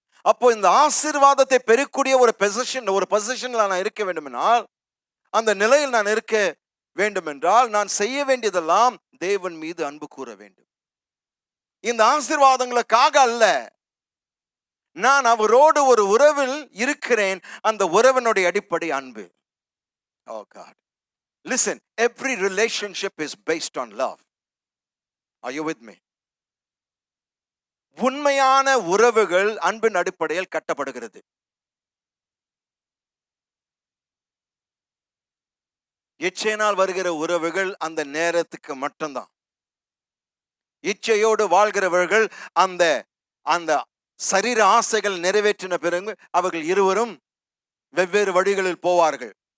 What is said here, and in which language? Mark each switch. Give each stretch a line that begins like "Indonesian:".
Tamil: அப்போ இந்த ஆசீர்வாதத்தை பெறக்கூடிய ஒரு பொசிஷன்ல நான் இருக்க வேண்டுமென்றால், அந்த நிலையில் நான் இருக்க வேண்டும் என்றால் நான் செய்ய வேண்டியதெல்லாம் தேவன் மீது அன்பு கூற வேண்டும். இந்த ஆசீர்வாதங்களுக்காக அல்ல, நான் அவரோடு ஒரு உறவில் இருக்கிறேன். அந்த உறவினுடைய அடிப்படை அன்பு.
English: Oh God. Listen, every relationship is based on love. Are you with me?
Tamil: உண்மையான உறவுகள் அன்பின் அடிப்படையில் கட்டப்படுகிறது. இச்சையினால் வருகிற உறவுகள் அந்த நேரத்துக்கு மட்டும்தான். இச்சையோடு வாழ்கிறவர்கள் அந்த அந்த சரீர ஆசைகள் நிறைவேற்றின பிறகு அவர்கள் இருவரும் வெவ்வேறு வழிகளில் போவார்கள்.